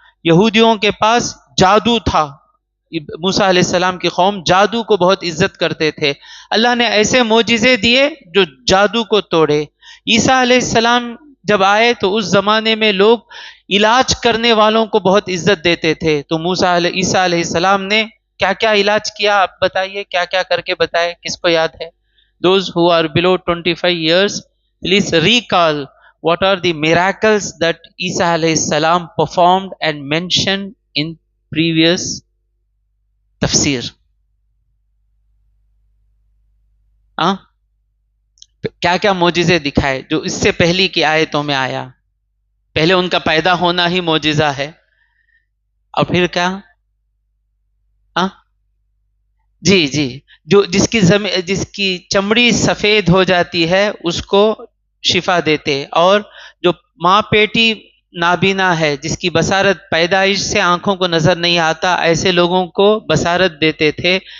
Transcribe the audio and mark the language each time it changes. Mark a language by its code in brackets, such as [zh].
[ur] یہودیوں کے پاس جادو تھا، موسیٰ علیہ السلام کی قوم جادو کو بہت عزت کرتے تھے. اللہ نے ایسے معجزے دیے جو جادو کو توڑے. عیسیٰ علیہ السلام جب آئے تو اس زمانے میں لوگ علاج کرنے والوں کو بہت عزت دیتے تھے. تو عیسیٰ علیہ السلام نے کیا کیا علاج کیا آپ بتائیے، کیا کیا کر کے بتائے، کس کو یاد ہے؟ [en] Those who are below 25 years, please recall what are the miracles that Isa alayhi salam performed and mentioned in previous tafsir. [ur] کیا کیا معجزے دکھائے جو اس سے پہلی کی آیتوں میں آیا؟ پہلے ان کا پیدا ہونا ہی معجزہ ہے، اور پھر کیا؟ جی جو جس کی چمڑی سفید ہو جاتی ہے اس کو شفا دیتے، اور جو ماں پیٹی نابینا ہے جس کی بصارت پیدائش سے آنکھوں کو نظر نہیں آتا، ایسے لوگوں کو بصارت دیتے تھے.